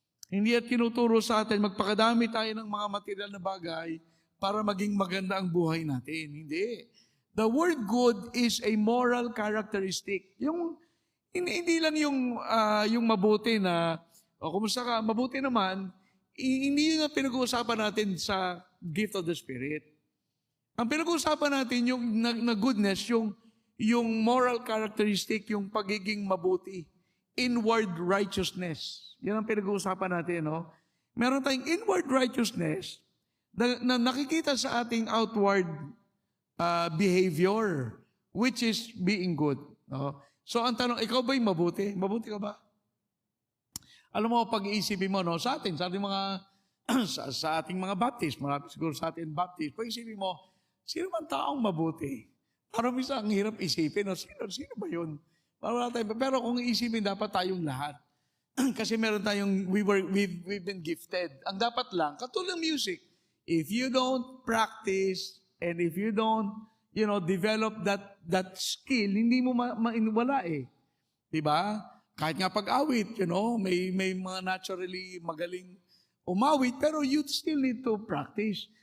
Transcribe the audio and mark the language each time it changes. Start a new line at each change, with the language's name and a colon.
Filipino: Hindi at tinuturo sa atin, magpakadami tayo ng mga material na bagay para maging maganda ang buhay natin. Hindi.
English: The word good is a moral characteristic.
Filipino: Hindi lang yung mabuti na, kumusta ka, mabuti naman, hindi yun ang pinag-uusapan natin sa gift of the Spirit. Ang pinag-uusapan natin yung na goodness, yung moral characteristic, yung pagiging mabuti. Inward righteousness. Yan ang pinag-uusapan natin, Meron tayong inward righteousness na nakikita sa ating outward behavior,
English: which is being good.
Filipino: So ang tanong, ikaw ba'y mabuti? Mabuti ka ba? Alam mo, pag-iisipin mo, sa ating sa ating mga Baptist, marami siguro sa ating Baptist, pag isipin mo, sino man taong mabuti? Parang minsan ang hirap isipin, no? Sino ba yun? Parang wala tayo. Pero kung isipin, dapat tayong lahat. Kasi meron tayong,
English: we've been gifted.
Filipino: Ang dapat lang, katulad ng music,
English: if you don't practice, and if you don't, develop that skill,
Filipino: hindi mo wala eh. Diba? Kahit nga pag-awit, may mga naturally magaling umawit, pero
English: you still need to practice.